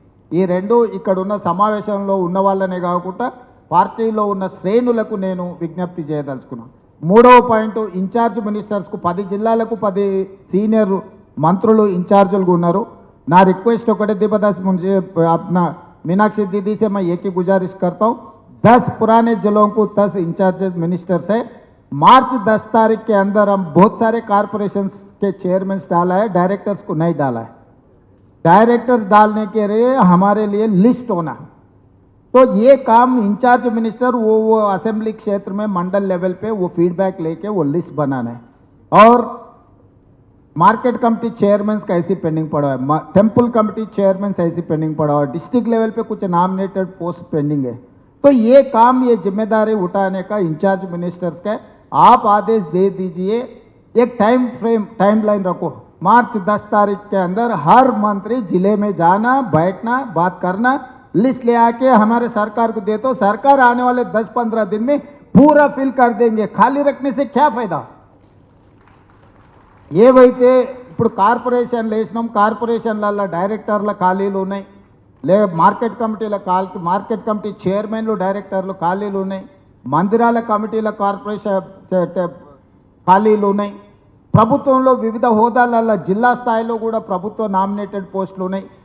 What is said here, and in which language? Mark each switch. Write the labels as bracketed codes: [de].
[te] ఈ రెండు ఇక్కడ ఉన్న సమావేశంలో ఉన్న వాళ్ళనే కాకుండా పార్టీలో ఉన్న శ్రేణులకు నేను విజ్ఞప్తి చేయదలుచుకున్నాను. 3వ పాయింట్, ఇన్ఛార్జ్ మినిస్టర్స్కు 10 జిల్లాలకు 10 సీనియర్ మంత్రులు ఇన్ఛార్జులుగా ఉన్నారు. నా రిక్వెస్ట్ ఒకటే, దీపదాస్ మున్షి अपना [hi] मीनाक्षी दीदी से मैं एक ही गुजारिश करता हूँ, 10 पुराने जिलों को 10 इंचार्ज मिनिस्टर्स है। मार्च 10 तारीख के अंदर हम बहुत सारे कॉरपोरेशन के चेयरमैन डाला है, डायरेक्टर्स को नहीं डाला है। डायरेक्टर्स डालने के लिए हमारे लिए लिस्ट होना, तो ये काम इंचार्ज मिनिस्टर वो असेंबली क्षेत्र में मंडल लेवल पे वो फीडबैक लेके वो लिस्ट बनाना है। और मार्केट कमेटी चेयरमैन का ऐसी पेंडिंग पड़ा है, टेम्पल कमेटी चेयरमैन ऐसी पेंडिंग पड़ा है, डिस्ट्रिक्ट लेवल पे कुछ नॉमिनेटेड पोस्ट पेंडिंग है। तो ये काम, ये जिम्मेदारी उठाने का इंचार्ज मिनिस्टर्स का आप आदेश दे दीजिए। एक टाइमलाइन रखो, मार्च 10 तारीख के अंदर हर मंत्री जिले में जाना, बैठना, बात करना, लिस्ट ले आके हमारे सरकार को दे, तो सरकार आने वाले 10-15 दिन में पूरा फिल कर देंगे। खाली रखने से क्या फायदा? [te] ఏవైతే ఇప్పుడు కార్పొరేషన్లు వేసినాం, కార్పొరేషన్ల డైరెక్టర్ల ఖాళీలు ఉన్నాయి, మార్కెట్ కమిటీ చైర్మన్లు డైరెక్టర్లు ఖాళీలు ఉన్నాయి, మందిరాల కమిటీల కార్పొరేషన్ ఖాళీలు ఉన్నాయి, ప్రభుత్వంలో వివిధ హోదాలలో జిల్లా స్థాయిలో కూడా ప్రభుత్వ నామినేటెడ్ పోస్టులు ఉన్నాయి.